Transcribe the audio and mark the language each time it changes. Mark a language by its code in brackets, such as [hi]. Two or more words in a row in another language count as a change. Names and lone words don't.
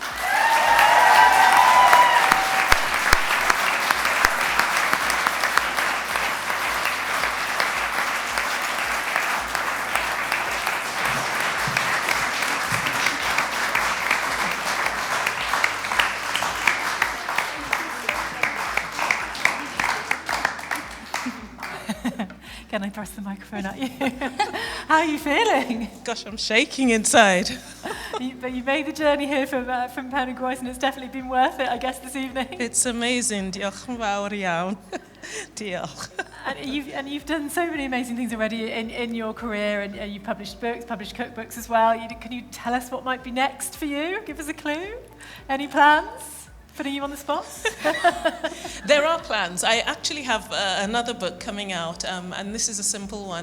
[en] Can I press the microphone at you? How are you feeling? Gosh, I'm shaking inside. But you made the journey here from Pen y Groes, and it's definitely been worth it, I guess, this evening. It's amazing. [cy] Diolch yn fawr iawn. Diolch. [en] And you've done so many amazing things already in your career, and you've published books, published cookbooks as well. Can you tell us what might be next for you? Give us a clue. Any plans? Putting you on the spot? There are plans. I actually have another book coming out, and this is a simple one.